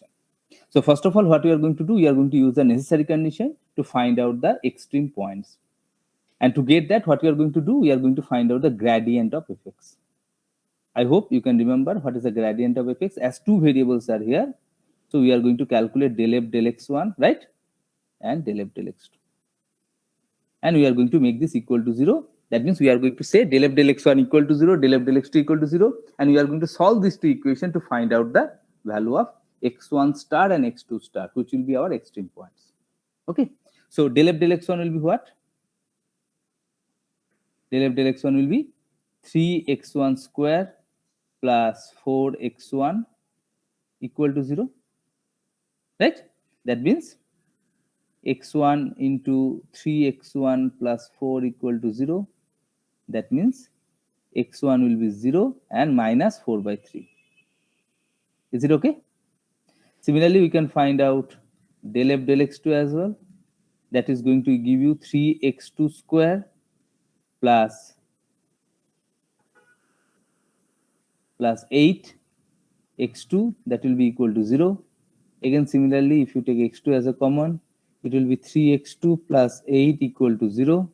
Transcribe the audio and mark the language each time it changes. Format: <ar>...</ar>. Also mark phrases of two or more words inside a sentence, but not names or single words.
<en>So first of all, what we are going to do, we are going to use the necessary condition to find out the extreme points. And to get that, what we are going to do, we are going to find out the gradient of fx. I hope you can remember what is the gradient of fx, as two variables are here. So we are going to calculate del f del x1, right? And del f del x2. And we are going to make this equal to 0. That means we are going to say del f del x1 equal to 0, del f del x2 equal to 0. And we are going to solve these two equations to find out the value of x1 star and x2 star, which will be our extreme points. Okay. So del f del x1 will be what? Del f del x1 will be 3x1 square plus 4x1 equal to 0, right? That means x1 into 3x1 plus 4 equal to 0. That means x1 will be 0 and minus 4 by 3. Is it okay? Similarly, we can find out del f del x2 as well. That is going to give you 3x2 square plus 8 x2, that will be equal to 0. Again, similarly, if you take x2 as a common, it will be 3x2 plus 8 equal to 0.</en>